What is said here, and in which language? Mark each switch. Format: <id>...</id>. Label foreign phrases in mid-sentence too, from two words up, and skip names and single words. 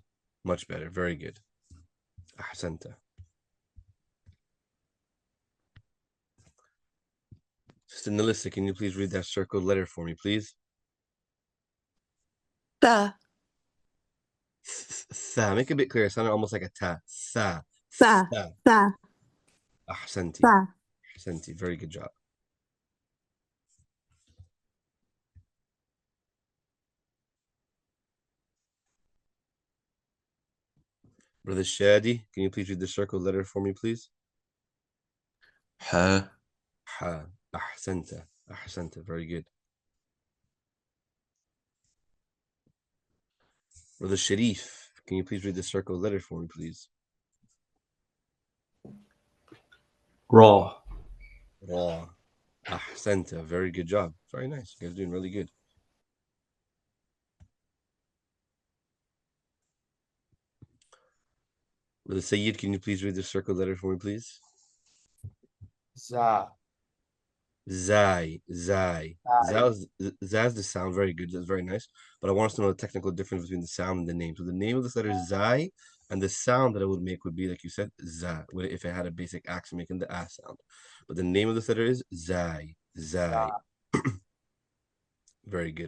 <en>Much better. Very good. Ahsanta. Sister Nelissa, can you please read that circled letter for me, please?</en> <ar>Tha. Tha.</ar> <en>Make it a bit clearer. It sounded almost like a ta. Tha.</en> <ar>Tha. Tha. Tha. Ahsanti. Tha. Ahsanti.</ar> <en>Very good job. Brother Shadi, can you please read the circled letter for me, please?</en> <ar>Ha. ها أحسنت أحسنت.</ar> <en>Very good. Brother Sharif, can you please read the circled letter for me, please?</en> <ar>Ra. را أحسنت.</ar> <en>Very good job. Very nice. You guys are doing really good. Brother Sayyid, can you please read the circled letter for me, please?</en> <ar>Za. زاي زاي. Zai.</ar> <en>Zaz the sound. Very good. That's very nice. But I want us to know the technical difference between the sound and the name. So the name of this letter is Zai, and the sound that it would make would be, like you said, Za, if it had a basic accent making the A sound. But the name of this letter is Zai. Zai. Very good.</en>